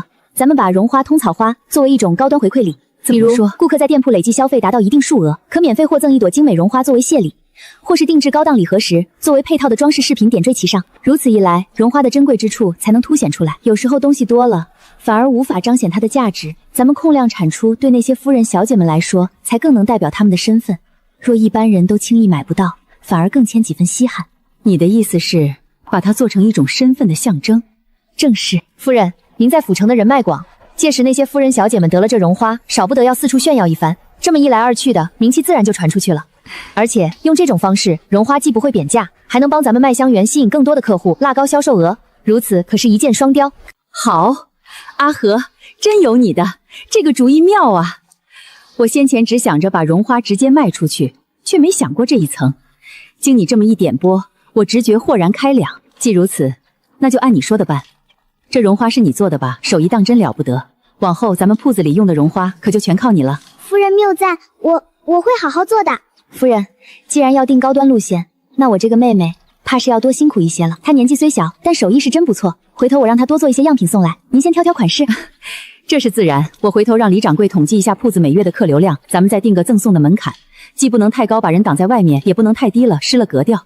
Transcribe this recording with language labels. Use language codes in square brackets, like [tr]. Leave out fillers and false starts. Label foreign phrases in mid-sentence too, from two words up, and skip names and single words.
[zh] 咱們把絨花、通草花作為一種高端回饋禮，比如顧客在店鋪累計消費達到一定數額，可免費獲贈一朵精美絨花作為謝禮，或是定制高檔禮盒時，作為配套的裝飾飾品點綴其上。如此一來，絨花的珍貴之處才能凸顯出來。有時候東西多了，反而無法彰顯它的價值。咱們控量產出，對那些夫人小姐們來說，才更能代表他們的身份。若一般人都輕易買不到，反而更添幾分稀罕。你的意思是，把它做成一種身份的象徵？正是。夫人，您在府城的人脉广，届时那些夫人小姐们得了这绒花，少不得要四處炫耀一番。這麼一來二去的，名氣自然就傳出去了。而且用這種方式，絨花既不會貶價，還能幫咱們麥香園吸引更多的客戶，拉高銷售額。如此可是一箭雙雕。好，阿和，真有你的，這個主意妙啊！我先前只想着把絨花直接賣出去，卻沒想過這一層。經你這麼一點撥，我直覺豁然開朗。既如此，那就按你說的辦。這絨花是你做的吧？手藝當真了不得。往後咱們鋪子裡用的絨花可就全靠你了。夫人謬讚，我會好好做的。夫人，既然要定高端路線，那我這個妹妹怕是要多辛苦一些了。她年紀雖小，但手藝是真不錯。回頭我讓她多做一些樣品送來，您先挑挑款式。這是自然，我回頭讓李掌櫃統計一下鋪子每月的客流量，咱們再定個贈送的門檻，既不能太高把人擋在外面，也不能太低了失了格調。